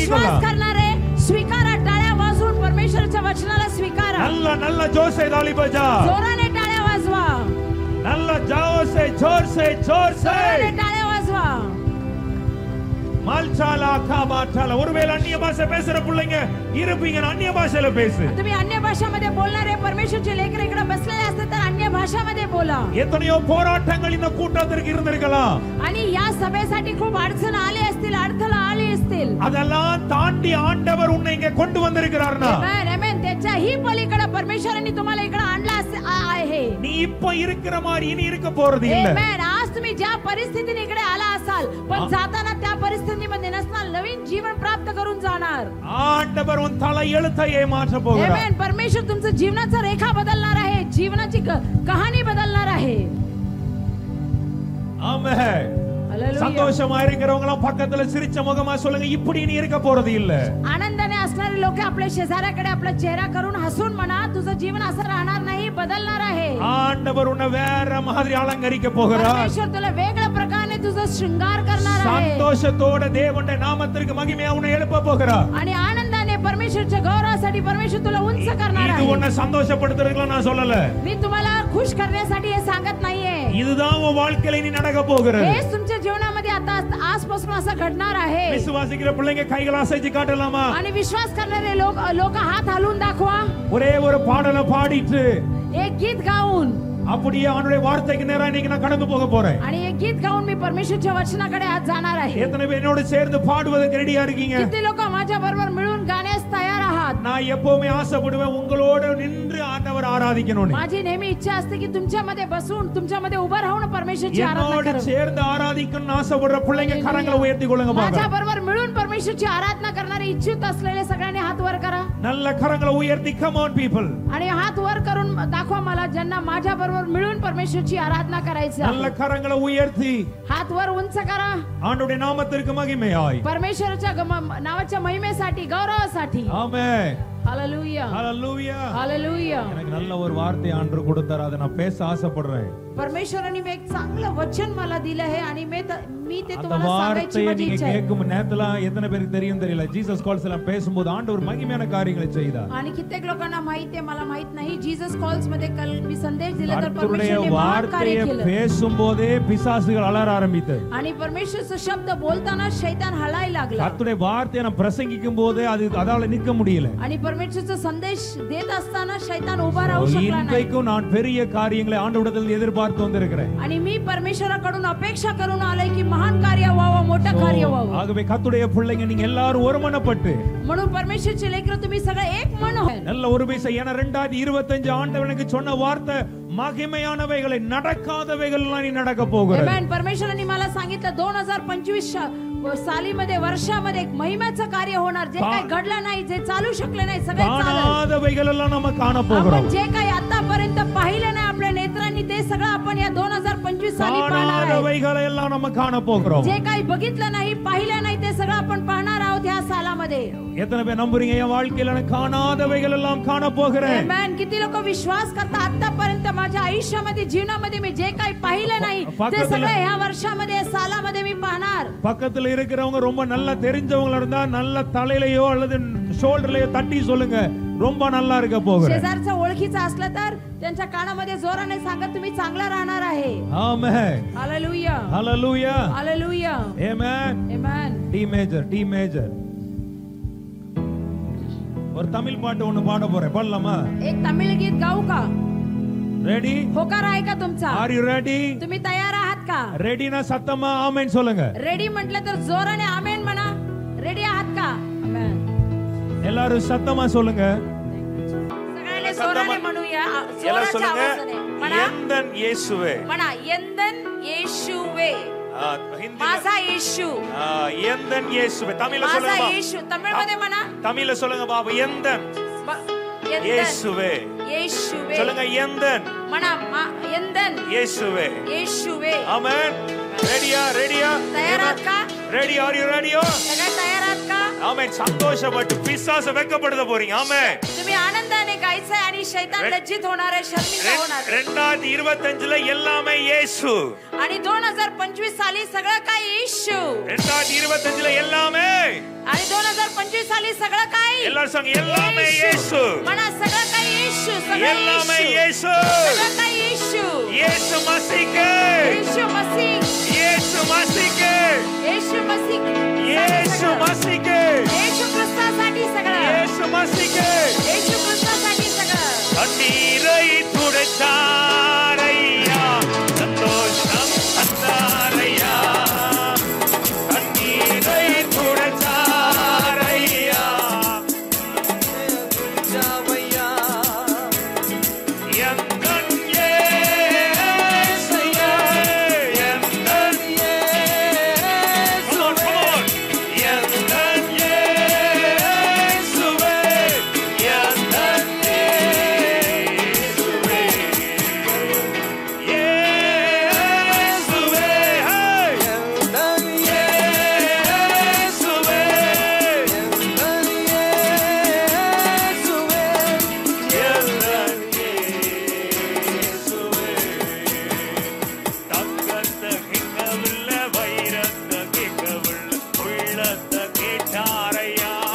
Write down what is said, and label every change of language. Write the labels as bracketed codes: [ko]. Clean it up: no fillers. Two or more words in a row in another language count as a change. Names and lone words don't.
[ta] வாங்கிக்கலாம். [mr] करणारे स्वीकारा, टाळ्या वाजवून परमेश्वराच्या वचनाला स्वीकारा. [hi] நல்ல जोश से ताली बजा, [mr] जोराने टाळ्या वाजवा, [ta] நல்ல ஜோசே, [hi] जोर से [mr] जोराने टाळ्या वाजवा. [ta] மால்சாலா காபாட்டால ஒருவேளை அந்நிய பாஷை பேசுற பிள்ளைங்க இருப்பீங்க, அந்நிய பாஷையில பேசு. [mr] तुम्ही अन्य भाषामध्ये बोलणारे परमेश्वरचे लेकरं इकडे बसलेले असतात तर अन्य भाषामध्ये बोला. [ta] எத்தனையோ போராட்டங்கள் இந்த கூட்டத்திற்கு இருந்திருக்கலாம். [mr] आणि या सभेसाठी खूप अडचण आली असतील, अडथळा आले असतील. [ta] அதெல்லாம் தாண்டி ஆண்டவர் உன்னை இங்க கொண்டு வந்திருக்கிறார்னா, [mr] आमेन आमेन. त्याच्याही पलीकडे परमेश्वरांनी तुम्हाला इकडे आणला आहे. [ta] நீ இப்ப இருக்கிற மாதிரி இனி இருக்க போறது இல்ல. [mr] आमेन. आज तुम्ही ज्या परिस्थितीने इकडे आला असाल पण जाताना त्या परिस्थितीमध्ये नसणार, नवीन जीवन प्राप्त करून जाणार. [ta] ஆண்டவர் உன் தலை எழுத்தையே மாற்ற போகிறார். [mr] आमेन. परमेश्वर तुमचं जीवनाचा रेखा बदलणार आहे, जीवनाची कहाणी बदलणार आहे. [ta] ஆமென். [mr] हालेलुया. [ta] சந்தோஷமா இருக்கிறவங்க எல்லாம் பக்கத்துல சிரிச்ச முகமா சொல்லுங்க, இப்படி நீ இருக்க போறது இல்ல. [mr] आनंदाने असणारे लोक आपल्या शेजाऱ्याकडे आपला चेहरा करून हसून म्हणा, तुझं जीवन असं राहणार नाही, बदलणार आहे. [ta] ஆண்டவர் உன்னை வேற மாதிரி அலங்கரிக்க போகிறார். [mr] परमेश्वर तुला वेगळ्या प्रकारे तुझं शृंगार करणार आहे. [ta] சந்தோஷத்தோட தேவனுடைய நாமத்திற்கு மகிமையா உன்னை எழுப்ப போகிறார். [mr] आणि आनंदाने परमेश्वरच्या गौरवासाठी परमेश्वर तुला उंच करणार [ta] இது [mr] आहे. [ta] உன்னை சந்தோஷப்படுத்துறதுக்கு நான் சொல்லல. [mr] मी तुम्हाला खुश करण्यासाठी हे सांगत नाहीये. [ta] இதுதான் உன் வாழ்க்கையில நீ நடக்க போகிறது. [mr] हेच तुमच्या जीवनामध्ये आता आजपासून असं घडणार आहे. [ta] விசுவாசிக்கிற பிள்ளைங்க கைகளை அசைச்சு காட்டலாமா? [mr] आणि विश्वास करणारे लोक हात हलवून दाखवा. [ta] ஒரே ஒரு பாடலை பாடிட்டு [mr] एक गीत गाऊन [ta] அப்படியே அவனுடைய வார்த்தைக்கு நேரா இன்னைக்கு நான் கடந்து போக போறேன். [mr] आणि एक गीत गाऊन मी परमेश्वरच्या वचनाकडे आज जाणार आहे. [ta] எத்தனை பேர் என்னோட சேர்ந்து பாடுவதற்கு ரெடியா இருக்கீங்க? [mr] किती लोक माझ्या बरोबर मिळून गाण्यास तयार आहात? [ta] நான் எப்பவுமே ஆசைப்படுவேன் உங்களோட நின்று ஆண்டவர் ஆராதிக்கணும்னு. [mr] माझी नेहमी इच्छा असते की तुमच्यामध्ये बसून तुमच्यामध्ये उभं राहून परमेश्वरची आराधना [ta] என்னோட [mr] करावी. [ta] சேர்ந்து ஆராதிக்கணும்னு ஆசைப்படுற பிள்ளைங்க கரங்களை உயர்த்தி கொள்ளுங்க [mr] माझ्या [ta] பாருங்க. [mr] बरोबर मिळून परमेश्वरची आराधना करणारे इच्छुक असलेले सगळ्यांनी हात वर करा [ta] நல்ல கரங்களை உயர்த்தி [en] come on people. [mr] आणि हात वर करून दाखवा मला ज्यांना माझ्या बरोबर मिळून परमेश्वरची आराधना करायची [ta] நல்ல [mr] आहे. [ta] கரங்களை உயர்த்தி [mr] हात वर उंच करा [ta] ஆண்டவருடைய நாமத்திற்கு மகிமையாய். [mr] परमेश्वराच्या नावाच्या महिमेसाठी, गौरवासाठी. [ta] ஆமென். [mr] हालेलुया [ta] ஹalleluya. [mr] हालेलुया. [ta] எனக்கு நல்ல ஒரு வார்த்தை ஆண்டு கொடுத்தார், அதை நான் பேச ஆசைப்படுறேன். [mr] परमेश्वराने एक चांगलं वचन मला दिलं आहे आणि मी ते [ta] அந்த [mr] तुम्हाला सांगायची [ta] வார்த்தையை [mr] माझी [ta] நீங்க [mr] इच्छा आहे. [ta] கேட்கும் நேரத்துல எத்தனை பேருக்கு தெரியும் தெரியல, ஜீசஸ் கால்ஸ் எல்லாம் பேசும்போது ஆண்டவர் மகிமையான காரியங்களை செய்தார். [mr] आणि कित्येक लोकांना माहिती आहे, मला माहित नाही. जीसस कॉल्स मध्ये काल मी संदेश दिला तर [ta] கர்த்தருடைய [mr] परमेश्वराने महान कार्य [ta] வார்த்தையை [mr] केलं. [ta] பேசும்போதே பிசாசுகள் அலற ஆரம்பித்தது. [mr] आणि परमेश्वरचा शब्द बोलताना शैतान हलायला लागला. [ta] கர்த்தருடைய வார்த்தையை நான் பிரசங்கிக்கும் போதே அதால நிக்க முடியல. [mr] आणि परमेश्वरचा संदेश देत असताना शैतान उभा राहू शकला नाही. [ta] இன்றைக்கும் நான் பெரிய காரியங்களை ஆண்டவரிடத்தில் எதிர்பார்த்து வந்திருக்கிறேன். [mr] आणि मी परमेश्वराकडून अपेक्षा करून आलोय की महान कार्य व्हावं, मोठं कार्य व्हावं. [ta] ஆகவே கர்த்தருடைய பிள்ளைங்க நீங்க எல்லாரும் ஒருமனப்பட்டு [mr] म्हणून परमेश्वरचे लेकरं तुम्ही सगळे एक मन व्हा. [ta] நல்ல ஒரு பேச என 2025 ஆண்டவர் எனக்கு சொன்ன வார்த்தை மகிமையானவைகளை நடக்காதவைகள் எல்லாம் நீ நடக்க போகிறது. [en] Amen. [mr] परमेश्वराने मला सांगितलं 2025 सालीमध्ये वर्षामध्ये एक महिम्याचं कार्य होणार. जे काही घडलं नाही, जे चालू शकले नाही, सगळे चालेल. [ta] காணாதவைகள் எல்லாம் நம்ம காண போகிறோம். [mr] आपण जे काही आतापर्यंत पाहिलं नाही आपल्या नेत्रांनी, ते सगळं आपण या 2025 साली पाहणार आहे. [ta] காணாதவைகளை எல்லாம் நம்ம காண போகிறோம். [mr] जे काही बघितलं नाही, पाहिलं नाही, ते सगळं आपण पाहणार आहोत या सालामध्ये. [ta] எத்தனை பேர் நம்புறீங்க என் வாழ்க்கையில நான் காணாதவைகள் எல்லாம் காண போகிறேன்? [en] Amen. [mr] किती लोक विश्वास करतात आतापर्यंत माझ्या आयुष्यामध्ये, जीवनामध्ये मी जे काही पाहिलं नाही, ते सगळं या वर्षामध्ये, या सालामध्ये मी पाहणार. [ta] பக்கத்துல இருக்கிறவங்க ரொம்ப நல்லா தெரிஞ்சவங்களா இருந்தா நல்ல தலையிலயோ அல்லது ஷோல்டர்லயோ தட்டி சொல்லுங்க, ரொம்ப நல்லா இருக்க போகிறேன். [mr] शेजारचा ओळखीचा असलं तर त्यांच्या कानामध्ये जोराने सांगत तुम्ही चांगला राहणार आहे. [ta] ஆமென். [mr] हालेलुया [ta] ஹalleluya. [mr] हालेलुया. [ta] ஆமென். [en] Amen. D major [ta] ஒரு தமிழ் பாட்டு ஒண்ணு பாட போறேன், பாடலாமா? [mr] एक तमिळ गीत गाऊ का? [ta] ரெடி? [mr] होकार आहे का तुमचा? [en] are you ready? [mr] तुम्ही तयार आहात का? [ta] ரெடினா சத்தமா ஆமென் சொல்லுங்க. [mr] रेडी म्हटलं तर जोराने आमेन म्हणा. रेडी आहात का? [en] Amen. [ta] எல்லாரும் சத்தமா சொல்லுங்க. [mr] सगळ्यांनी जोराने म्हणूया. [ta] எல்லாம் [mr] जोराच्या [ta] சொல்லுங்க. [mr] आवाजाने म्हणा. [ta] எந்தன் இயேசுவே. [mr] म्हणा [ta] எந்தன் இயேசுவே. ஹிந்தில [mr] माझा येशू. [ta] எந்தன் இயேசுவே. தமிழ்ல [mr] माझा [ta] சொல்லுங்க. [mr] येशू. तमिळमध्ये म्हणा. [ta] தமிழ்ல சொல்லுங்க பாபு. எந்தன் यंदन இயேசுவே. येशूवे. சொல்லுங்க எந்தன் [mr] म्हणा यंदन [ta] இயேசுவே. येशूवे. ஆமென். ரெடியா? [mr] तयार आहात का? [ta] ரெடி? [en] are you ready? [mr] सगळे तयार आहात का? [ta] ஆமென். சந்தோஷப்பட்டு பிசாசு வெட்கப்படுத்த போறீங்க. ஆமென். [mr] तुम्ही आनंदाने गायचंय आणि शैतान लज्जित होणार आहे, शर्मिंदा होणार आहे. [ta] 2025ல எல்லாமே இயேசு. [mr] आणि 2025 साली सगळं काय येशू. [ta] 2025ல எல்லாமே [mr] आणि 2025 साली सगळं काय [ta] எல்லாரும் சொல்லுங்க எல்லாமே இயேசு. [mr] म्हणा सगळं काय येशू. [ta] எல்லாமே இயேசு. [mr] सगळं काय येशू. [ta] இயேசு மசீஹ்க்கு. [mr] येशू मसीह. [ta] இயேசு இயேசு மसीக்கு [mr] येशू मसीह [ta] இயேசு மसीக்கு [mr] येशू ख्रिस्तासाठी सगळं [ta] இயேசு மसीக்கு [mr] येशू ख्रिस्तासाठी सगळं [ta] கண்ணீரை துடைத்தாரையா சந்தோஷம் தந்தாரையா கண்ணீரை துடைத்தாரையா எந்தன் இயேசுவே எந்தன் [en] Come on, come on. [ta] எந்தன் இயேசுவே எந்தன் இயேசுவே இயேசுவே hey. எந்தன் இயேசுவே எந்தன் இயேசுவே எந்தன் இயேசுவே தங்கத்தை கேட்கவில்லை வைரத்தை கேட்கவில்லை உள்ளத்தை கேட்டாரையா